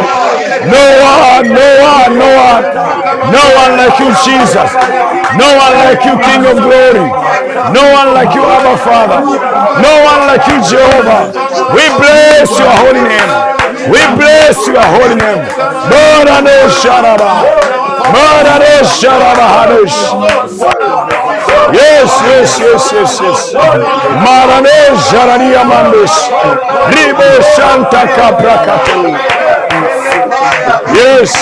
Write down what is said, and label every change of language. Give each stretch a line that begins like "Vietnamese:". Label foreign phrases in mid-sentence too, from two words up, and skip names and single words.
English: No one, no one, no one. No one like you, Jesus. No one like you, King of Glory. No one like you, Abba Father. No one like you, Jehovah. We bless your holy name. We bless your holy name. Morano Sharaba. Morano Sharaba Hanush. Yes, yes, yes, yes, yes. Marane Jarania Mandus. Ribo Santa Capracatu. Yes.